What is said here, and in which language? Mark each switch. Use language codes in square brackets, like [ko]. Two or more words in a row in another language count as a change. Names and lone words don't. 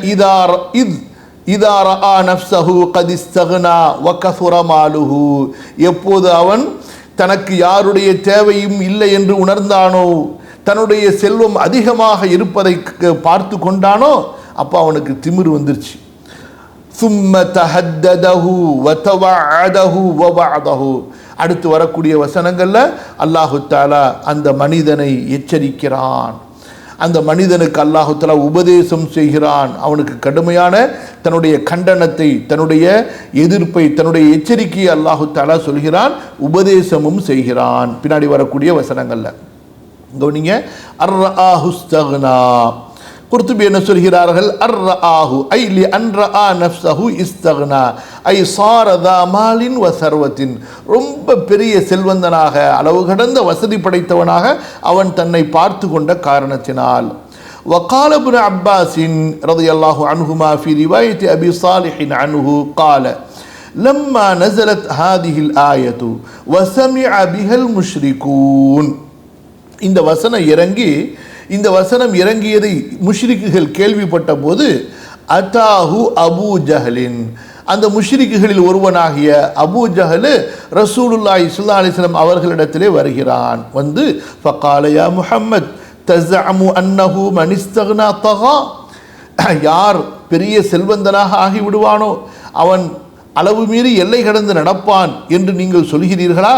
[ar] إذا رأى نفسه قد استغنى وكثر ماله, [ta] எப்போது அவன் தனக்கு யாருடைய தேவையும் இல்லை என்று உணர்ந்தானோ, தன்னுடைய செல்வம் அதிகமாக இருப்பதை பார்த்து கொண்டானோ, அப்போ அவனுக்கு திமிரு வந்துருச்சு. [ar] ثم تهدده وتوعده ووعده. [ta] அடுத்து வரக்கூடிய வசனங்கள்ல அல்லாஹு தஆலா அந்த மனிதனை எச்சரிக்கிறான், அந்த மனிதனுக்கு அல்லாஹு தஆலா உபதேசம் செய்கிறான், அவனுக்கு கடுமையான தன்னுடைய கண்டனத்தை, தன்னுடைய எதிர்ப்பை, தன்னுடைய எச்சரிக்கையை அல்லாஹு தஆலா சொல்கிறான், உபதேசமும் செய்கிறான். பின்னாடி வரக்கூடிய வசனங்கள்ல கவனிங்க. [ar] أن رآه استغنى, [ta] குர்துபி என்ன சொல்கிறார்கள்? [ar] أن رآه أي لأن رأى نفسه استغنى أي صار ذا مال وثروة, [ta] ரொம்ப பெரிய செல்வந்தனாக, அளவு கடந்த வசதி படைத்தவனாக அவன் தன்னை பார்த்து கொண்ட காரணத்தினால். [ar] وقال ابن عباس رضي الله عنهما في رواية أبي صالح عنه قال لما نزلت هذه الآية وسمع بها المشركون. [ta] இந்த வசனம் இறங்கியதை முஷ்ரிக்குகள் கேள்விப்பட்ட போது அதாஹு அபூ ஜஹலின், அந்த முஷ்ரிக்குகளில் ஒருவனாகிய அபூ ஜஹல் ரசூலுல்லாஹி [ar] صلى الله عليه وسلم [ta] அவர்களிடத்திலே வருகிறான். வந்து [ar] فقال يا محمد تزعم أنه من استغنى طغى, [ta] யார் பெரிய செல்வந்தனாக ஆகிவிடுவானோ அவன் அளவு மீறி எல்லை கடந்து நடப்பான் என்று நீங்கள் சொல்கிறீர்களா?